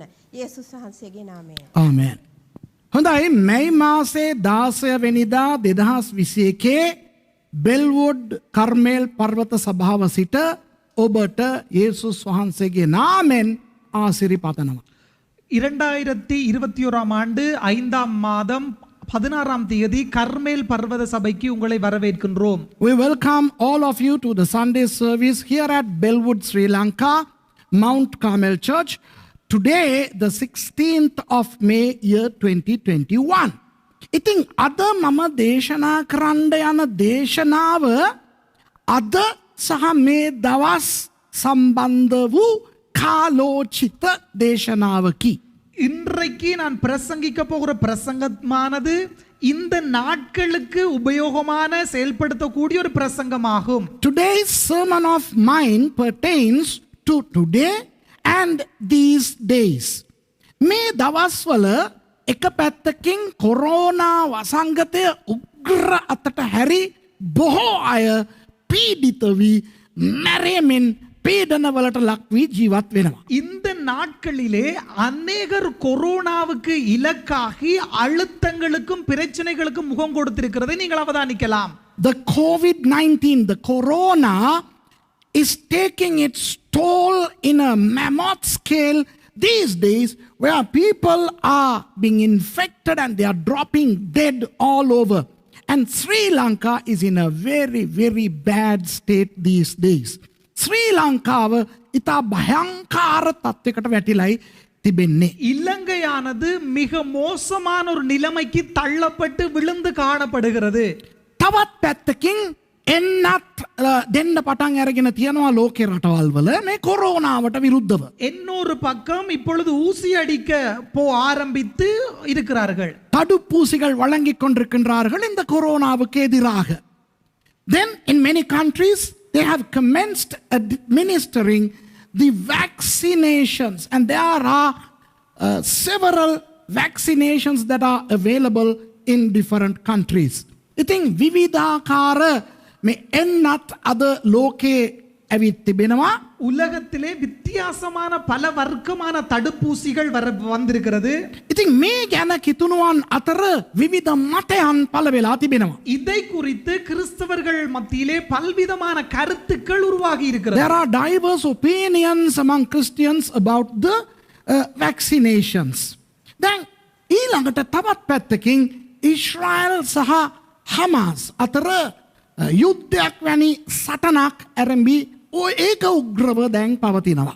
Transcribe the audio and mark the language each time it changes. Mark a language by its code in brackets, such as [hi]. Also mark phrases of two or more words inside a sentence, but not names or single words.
[si] යේසුස් වහන්සේගේ නාමයෙන්. ආමෙන්. හොඳයි මැයි මාසේ 16 වෙනිදා 2021 බෙල්වුඩ් කර්මේල් පර්වත සභාව සිට ඔබට යේසුස් වහන්සේගේ නාමෙන් ආශිර්වාදනවා. [ta] 2021 ஆண்டு 5ஆம் மாதம் 16ஆம் தேதி கர்மேல் பர்வத சபைக்கு உங்களை வரவேற்கின்றோம். [en] We welcome all of you to the Sunday service here at Bellwood, Sri Lanka, Mount Carmel Church. Today, the 16th of May, year 2021. [si] ඉතින් අද මම දේශනා කරන්න යන දේශනාව අද සහ මේ දවස් සම්බන්ධ වූ කාලෝචිත දේශනාවකි. [ta] இன்றைக்கு நான் பிரசங்கிக்க போகிற பிரசங்கமானது இந்த நாட்களுக்கு உபயோகமான செயல்படுத்தக்கூடிய ஒரு பிரசங்கமாகும். [en] Today's sermon of mine pertains to today and these days. [si] මේ දවස්වල එක පැත්තකින් කොරෝනා වසංගතය උග්‍ර අතට හැරි බොහෝ අය පීඩිත වී මැරෙමින් පීඩනවලට ලක් වී ජීවත් වෙනවා. [ta] இந்த நாட்களிலே அநேகர் கொரோனாவுக்கு இலக்காகி அழுத்தங்களுக்கும் பிரச்சனைகளுக்கும் முகம் கொடுத்திருக்கிறதை நீங்கள் அவதானிக்கலாம். [en] The COVID-19, the corona is taking its toll in a mammoth scale these days, where people are being infected and they are dropping dead all over. And Sri Lanka is in a very, very bad state these days. [si] ශ්‍රී ලංකාව ඉතා භයංකාර තත්වයකට වැටිලයි තිබෙන්නේ. [ta] இலங்கையானது மிக மோசமான ஒரு நிலைமைக்கு தள்ளப்பட்டு விழுந்து காணப்படுகிறது. [si] තවත් පැත්තකින් එන්නත් දෙන්න පටන් අරගෙන තියෙනවා ලෝකේ රටවල් වල මේ කොරෝනාවට විරුද්ධව. [ta] இன்னொரு பக்கம் இப்பொழுது ஊசி அடிக்க ஆரம்பித்து இருக்கிறார்கள். தடுப்பூசிகள் வழங்கிக் கொண்டிருக்கின்றார்கள் இந்த கொரோனாவுக்கு எதிராக. [en] Then in many countries they have commenced administering the vaccinations, and there are several vaccinations that are available in different countries. [si] ඉතින් විවිධාකාර මේ එන්නත් අද ලෝකේ ඇවිත් තිබෙනවා. [ta] உலகத்திலே வித்தியாசமான பல வர்க்கமான தடுப்பூசிகள் வந்திருக்கிறது. [si] ඉතින් මේ ගැන කිතුණුවන් අතර විවිධ මතයන් පළ වෙලා තිබෙනවා. [ta] இதை குறித்து கிறிஸ்தவர்கள் மத்தியிலே பல்விதமான கருத்துக்கள் உருவாகி இருக்கிறது. [en] There are diverse opinions among Christians about the vaccinations. [si] දැන් ඊළඟට තවත් පැත්තකින් ඉස්රායල් සහ හමාස් අතර යුද්ධයක් වැනි සටනක් ආරම්භී ඒක උග්‍රව දැන් පවතිනවා.